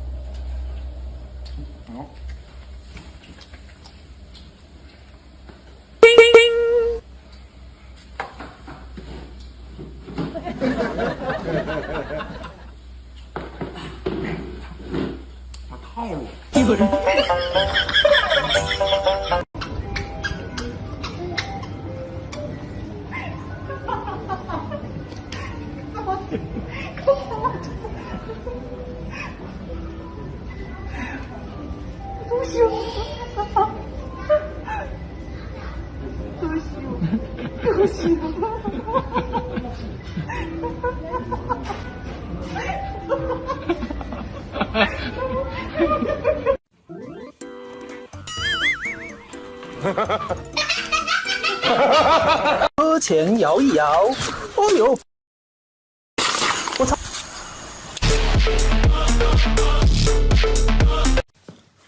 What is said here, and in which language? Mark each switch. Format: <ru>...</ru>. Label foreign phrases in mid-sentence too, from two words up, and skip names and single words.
<zh>好。套路。有人。</zh> <ja>どうしよう。どうしよう。どうしよう。</ja> <zh>车前摇一摇，哦呦，我操！</zh>